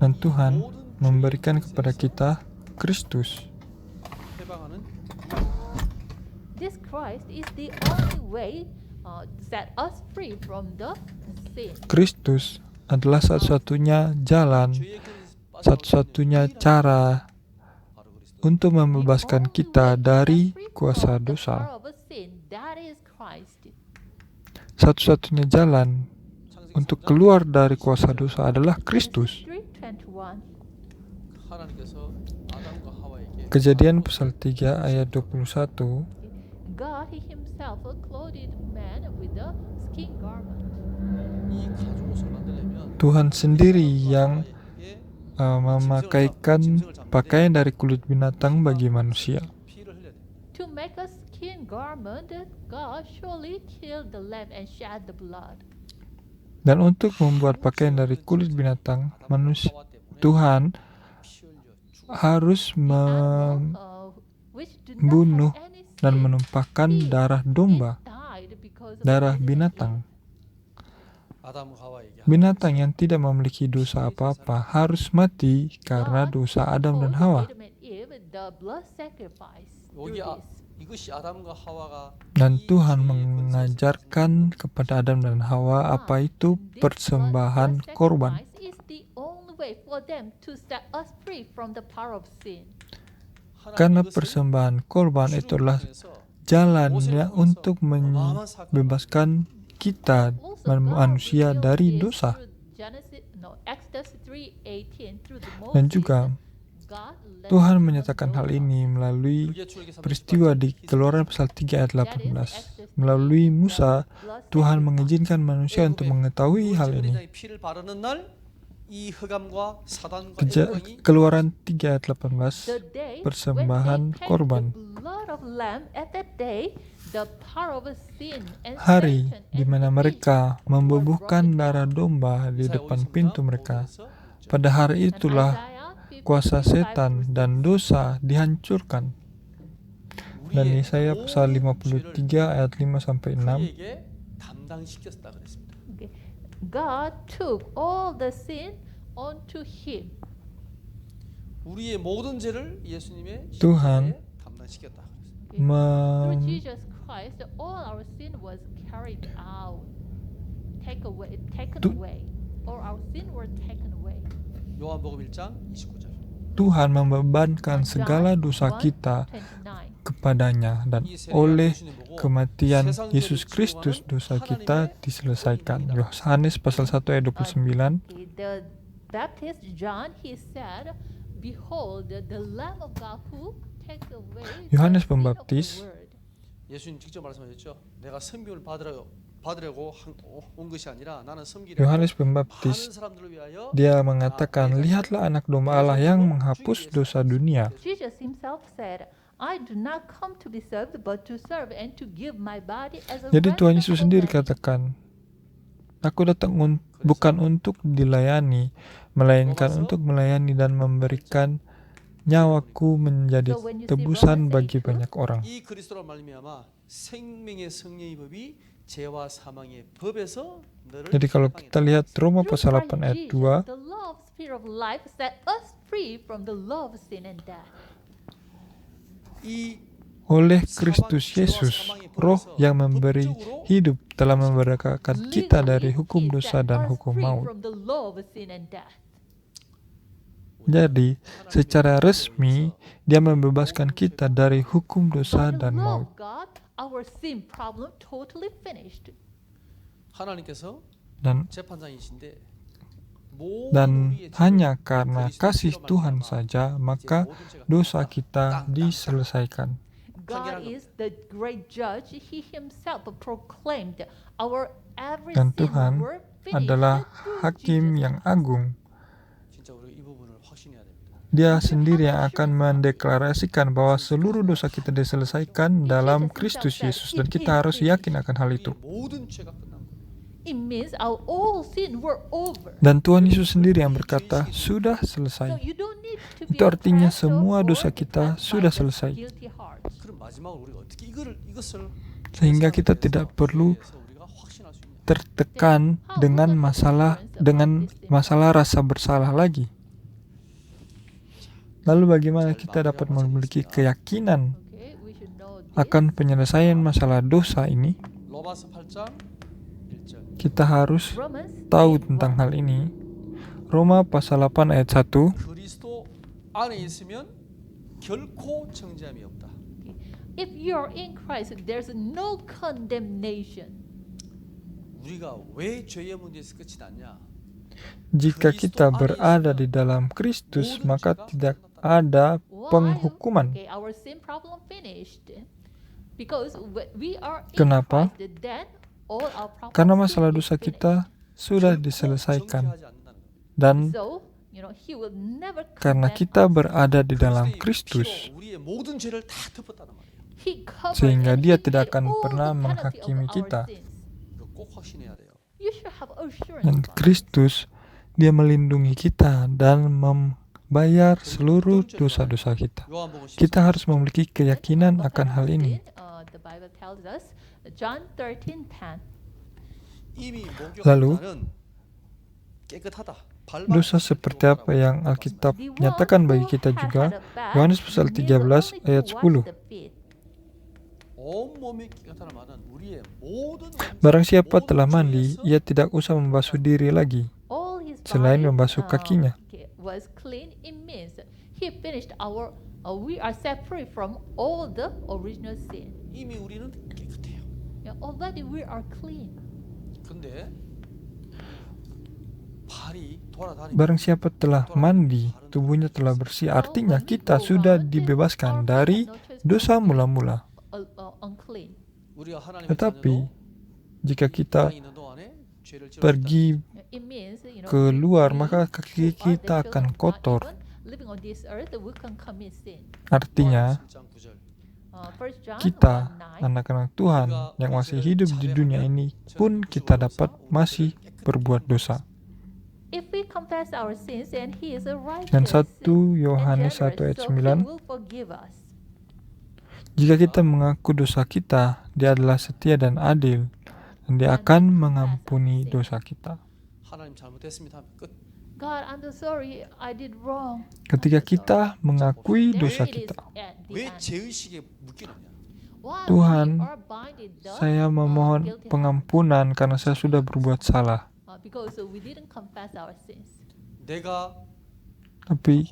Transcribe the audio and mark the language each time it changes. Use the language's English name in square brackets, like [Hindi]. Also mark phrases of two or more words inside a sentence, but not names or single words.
[Indonesian] Dan Tuhan memberikan kepada kita Kristus. [Korean] 해방하는 [English] This Christ is the only way set us free from the sin. [Indonesian] Kristus adalah satu-satunya jalan, [Korean] 죄의 길에 빠져 [Indonesian] satu-satunya cara [Korean] 바로 그리스도. [Indonesian] untuk membebaskan [English] The only [Indonesian] kita [English] way to [Indonesian] dari [English] set free [Indonesian] kuasa [English] from the [Indonesian] dosa. [English] power of a sin, that is Christ. [Indonesian] Satu-satunya jalan [Korean] 창세기 [Indonesian] untuk [Korean] 3장 [Indonesian] keluar dari kuasa dosa adalah Kristus. 3:21. [Korean] 하나님께서 아담과 하와에게 [Indonesian] Kejadian pasal 3 ayat 21, [English] God himself clothed man with a skin garment. [Korean] 이 가죽 옷을 만들려면 [Indonesian] Tuhan sendiri yang [Korean] 하와에게 [Indonesian] memakaikan pakaian dari kulit binatang bagi manusia. [Korean] 피를 흘려야 돼. [English] To make a skin garment, God surely killed the lamb and shed the blood. [Indonesian] Dan untuk membuat pakaian dari kulit binatang, manusia Tuhan harus membunuh dan menumpahkan darah domba, darah binatang. [Korean] 아담과 하와에게 [Indonesian] Binatang yang tidak memiliki dosa apa-apa harus mati karena dosa Adam dan Hawa. [Korean] 여기 이것이 아담과 하와가 [Indonesian] Dan Tuhan mengajarkan kepada Adam dan Hawa apa itu persembahan korban. Karena persembahan korban itulah jalannya untuk membebaskan kita manusia dari dosa. Dan juga Tuhan menyatakan hal ini melalui peristiwa di Keluaran pasal 3 ayat 18. Melalui Musa, Tuhan mengizinkan manusia untuk mengetahui hal ini. [Korean] 제물의 피를 바르는 날, 이 흑암과 사단과 [Indonesian] Keja- [Korean] 애국왕이 [Indonesian] Keluaran 3 ayat 18, [English] The day [Indonesian] persembahan [English] when they take [Indonesian] korban. [English] the blood of lamb at that day, the power of sin and [Indonesian] Hari [English] Satan [Indonesian] di [English] and [Indonesian] mana [English] defeat [Indonesian] mereka [English] were [Indonesian] membubuhkan [English] brought [Indonesian] darah [English] down. [Indonesian] domba di [Korean] 이사야 [Indonesian] depan 53 pintu mereka. [Korean] 5절에서 6절. [Indonesian] Pada hari [English] And [Indonesian] itulah [English] Isaiah 55 [Indonesian] kuasa [English] verse [Indonesian] setan dan [English] 6. [Indonesian] dosa dihancurkan. Dan [Korean] 우리의 [Indonesian] Yesaya pasal [Korean] 모든 [Indonesian] 53 [Korean] 죄를 [Indonesian] ayat 5-6. [Korean] 그에게 담당시켰다 그랬습니다. [English] Okay. God took all the sin onto him. [Korean] 우리의 모든 죄를 예수님의 [Indonesian] Tuhan [Korean] 십자가에 담당시켰다 그랬습니다. [English] Okay. Through [Indonesian] Mem- [English] Jesus Christ, all our sin was carried out, taken [Indonesian] Tu- [English] away. All our sin were taken away. [Korean] 요한복음 1장 29절. [Indonesian] Tuhan membebankan segala [English] John [Indonesian] dosa [English] 1, [Indonesian] kita [English] 29. [Indonesian] kepadanya, dan oleh kematian Yesus Kristus dosa kita diselesaikan. Yohanes pasal 1 ayat 29. [English] Okay, the Baptist John, he said, "Behold, the Lamb of God who takes away [Indonesian] Yohanes [English] the sin of the [Indonesian] Pembaptis [English] world." [Korean] 예수님 직접 말씀하셨죠. 내가 섬김을 받으려고 온 것이 아니라 나는 섬기려고 [Indonesian] Yohanes [Korean] 많은 [Indonesian] Pembaptis, [Korean] 사람들을 위하여 [Indonesian] dia mengatakan, lihatlah anak domba Allah yang menghapus dosa dunia. [English] Jesus himself said, "I do not come to be served, but to serve and to give my body as a [Indonesian] Jadi Tuhan [English] ransom [Indonesian] Yesus [English] for [Indonesian] sendiri [English] many." [Indonesian] katakan, aku datang bukan untuk dilayani, melainkan untuk melayani dan memberikan nyawaku menjadi tebusan bagi banyak orang. [Korean] 이 그리스도로 말미암아 생명의 성령의 법이 죄와 사망의 법에서 너를 [Indonesian] Jadi kalau kita lihat Roma [English] Through [Indonesian] pasal [English] Christ [Indonesian] 8 ayat [English] Jesus, [Indonesian] 2, [English] the law of spirit of life set us free from the law of sin and death. [Korean] 이 [Indonesian] oleh Kristus Yesus, roh yang memberi hidup telah memerdekakan kita dari hukum dosa dan hukum maut. [English] From the law of sin and death. [Indonesian] Jadi, secara resmi, dia membebaskan kita dari hukum dosa [English] By the [Indonesian] dan [English] law [Indonesian] maut. [English] of God, our sin problem totally finished. [Korean] 하나님께서 [Indonesian] Dan [Korean] 재판장이신데 [Indonesian] dan hanya karena kasih Tuhan saja, maka dosa kita diselesaikan. [English] God is the great judge. He himself proclaimed our every [Indonesian] Dan [English] sin [Indonesian] Tuhan [English] were finished [Indonesian] adalah [English] through [Indonesian] hakim [English] Jesus. [Indonesian] yang agung. [Korean] 진짜 우리가 이 부분을 확신해야 됩니다. [Indonesian] Dia sendiri yang akan mendeklarasikan bahwa seluruh dosa kita diselesaikan dalam Kristus Yesus, dan kita harus yakin akan hal itu. [Korean] 우리의 모든 죄가 끝난 거예요. [English] It means our all sin were over. [Indonesian] Dan Tuhan Yesus sendiri yang berkata, sudah [English] So [Indonesian] selesai. [English] you don't need to be [Indonesian] Itu artinya [English] oppressed [Indonesian] semua [English] or [Indonesian] dosa kita [English] depressed [Indonesian] sudah [English] by the [Indonesian] selesai. [English] guilty hearts. [Korean] 그럼 마지막으로 우리가 어떻게 이것을 [Indonesian] Sehingga kita tidak perlu [Korean] 우리가 확신할 수 있냐? [Indonesian] tertekan dengan masalah rasa bersalah lagi. Lalu bagaimana kita dapat memiliki keyakinan [English] Okay, we should know this. [Indonesian] akan penyelesaian masalah dosa ini? [Korean] 로마서 8장 1절. [Indonesian] Kita harus [English] Romans [Indonesian] tahu [English] 8:1. [Indonesian] tentang hal ini. Roma pasal 8 ayat 1. [Korean] 그리스도 안에 있으면 결코 정죄함이 없다. [English] If you are in Christ, there's no condemnation. [Korean] 우리가 왜 죄의 문제에서 끝이 났냐? [Indonesian] Jika kita berada di dalam Kristus, maka tidak ada penghukuman. [English] Okay, our sin problem finished. Because we are in [Indonesian] Kenapa? [English] Christ, then all our problems [Indonesian] Karena masalah [English] will be [Indonesian] dosa [English] finished. [Indonesian] kita sudah [Korean] 결코 [Indonesian] diselesaikan. [Korean] 정죄하지 않는다는 거예요. [Indonesian] Dan [English] So, he will never [Indonesian] karena [English] condemn [Indonesian] kita [English] us. [Indonesian] berada di dalam [Korean] 그리스도의 [Indonesian] Kristus, [Korean] 피로 우리의 모든 죄를 다 덮었다는 말이에요. [English] He covered [Indonesian] sehingga [English] and [Indonesian] Dia [English] he [Indonesian] tidak [English] paid [Indonesian] akan [English] all [Indonesian] pernah [English] the penalty of [Indonesian] menghakimi [English] our [Indonesian] kita. [English] sins. [Korean] 이거 꼭 확신해야 돼요. [English] You should have assurance [Indonesian] Dan [English] about it. [Indonesian] Kristus, Dia melindungi kita dan membayar seluruh dosa-dosa kita. [Korean] 요한복음 14장 [Indonesian] Kita harus memiliki keyakinan [English] What [Indonesian] akan [English] kind [Indonesian] hal [English] of [Indonesian] ini. [English] sin? The Bible tells us, John 13:10. [Korean] 이미 [Indonesian] Lalu, [Korean] 목욕하는 깨끗하다. [Indonesian] Dosa seperti apa yang Alkitab nyatakan bagi kita juga? Yohanes pasal 13 ayat 10. [Korean] 온몸이 깨끗하다는 말은 우리의 모든 [Indonesian] Barang siapa telah mandi, ia tidak usah membasuh diri lagi, [English] All his [Indonesian] selain [English] body, [Indonesian] membasuh kakinya. [English] was clean. It means he finished our. We are set free from all the original sin. [Korean] 이미 우리는 깨끗해요. [English] Already we are clean. [Korean] 근데 발이 돌아다니고 [Indonesian] Barang siapa telah mandi, tubuhnya telah bersih. Artinya kita sudah dibebaskan dari dosa mula-mula. [English] Unclean. [Korean] 우리가 하나님의 [Indonesian] Tetapi [Korean] 자녀도 [Indonesian] jika [Korean] 이 [Indonesian] kita [Korean] 땅에 있는 동안에 죄를 지었다. [Indonesian] pergi [English] It means, [Indonesian] keluar, [English] we [Indonesian] maka [English] who [Indonesian] kaki [English] are the [Indonesian] kita akan [English] children of God, [Indonesian] kotor. [English] even living on this earth, we can commit sin. [Indonesian] Artinya, [Korean] 7장 9절. [English] 1 John [Indonesian] kita, [English] 1:9, [Indonesian] anak-anak Tuhan yang masih hidup di dunia ini pun kita dapat masih berbuat dosa. [English] if we confess our sins, and He is a [Indonesian] Dan [English] righteous [Indonesian] 1 Yohanes 1 ayat [English] so He [Indonesian] 9, [English] will forgive us. [Indonesian] jika kita mengaku dosa kita, Dia adalah setia dan adil, dan Dia akan mengampuni dosa kita. [Korean] 하나님 잘못했습니다. 하면 끝. [English] God, I'm so sorry, I did wrong. [Indonesian] Ketika kita mengakui [English] There [Indonesian] dosa [English] it is [Indonesian] kita, [English] at the [Korean] 왜 [English] end. [Korean] 죄의식에 묶이느냐? [English] Why [Indonesian] Tuhan, [English] we are binded up, [Indonesian] saya memohon [English] guilty heart? [Indonesian] pengampunan karena saya sudah berbuat salah. [English] Because we didn't confess our sins. [Korean] 내가 [Indonesian] Tapi